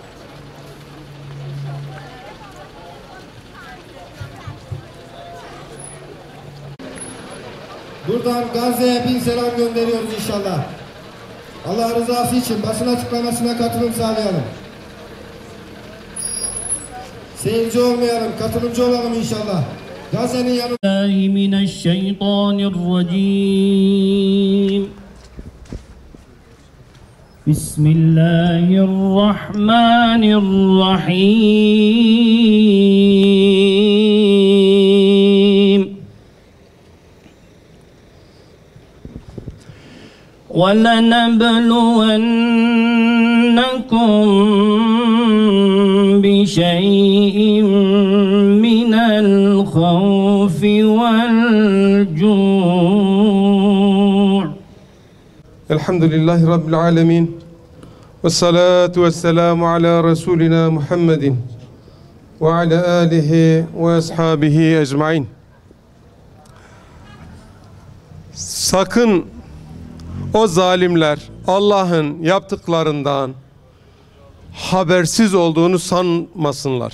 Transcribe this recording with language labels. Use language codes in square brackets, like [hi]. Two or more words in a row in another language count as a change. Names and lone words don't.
[tr] Buradan Gazze'ye bin selam gönderiyoruz inşallah. Allah rızası için basın açıklamasına katılım sağlayalım. Seyirci olmayalım, katılımcı olalım inşallah. Gazze'nin yanında. [ar] من الشيطان الرجيم. بسم الله الرحمن الرحيم. وَلَنَبْلُوَنَّكُمْ بِشَيْءٍ مِّنَ الْخَوْفِ وَالْجُوعِ. الحمد لله رب العالمين. والصلاة والسلام على رسولنا محمد وعلى آله وأصحابه أجمعين. [tr] Sakın o zalimler Allah'ın yaptıklarından habersiz olduğunu sanmasınlar.